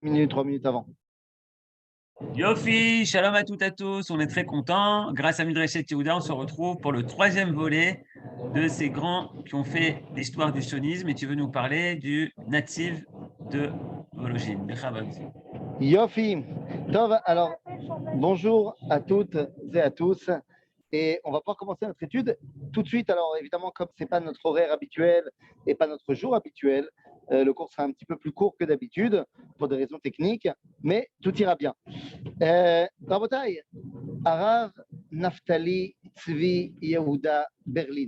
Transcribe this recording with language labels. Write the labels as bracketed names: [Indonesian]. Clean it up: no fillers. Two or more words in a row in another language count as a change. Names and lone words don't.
[French] minutes, 3 minutes avant. Yofi, shalom à toutes et à tous, on est très contents. Grâce à Midrashet Yehuda, on se retrouve pour le troisième volet de ces grands qui ont fait l'histoire du sionisme et tu veux nous parler du natif de Vologine. Bechavod. [Hebrew] יופי, טוב, [French] alors bonjour à toutes et à tous. Et on va pouvoir commencer notre étude tout de suite. Alors évidemment, comme ce n'est pas notre horaire habituel et pas notre jour habituel, le cours sera un petit peu plus court que d'habitude pour des raisons techniques, mais tout ira bien. [Hebrew] רבותי, הרב, Naftali, Tzvi, Yehuda, Berlin.